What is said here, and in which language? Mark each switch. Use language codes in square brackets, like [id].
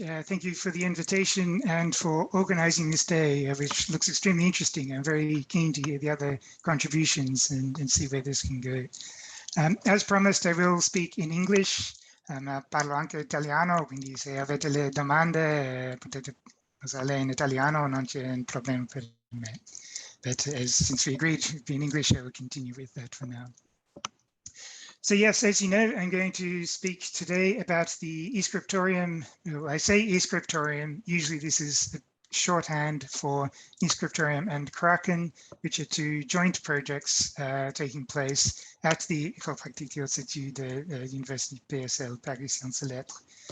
[en] Thank you for the invitation and for organizing this day, which looks extremely interesting. I'm very keen to hear the other contributions and see where this can go. As promised, I will speak in English. [it] Parlo anche italiano, quindi se avete le domande potete usarle in italiano, non c'è un problema per me. [en] But since we agreed to be in English, I will continue with that for now. So yes, as you know, I'm going to speak today about the ESCRIPTORIUM. I say ESCRIPTORIUM, usually this is a shorthand for ESCRIPTORIUM and KRAKEN, which are two joint projects taking place at the École Pratique et Hautes Études University PSL, Paris Sciences et Lettres.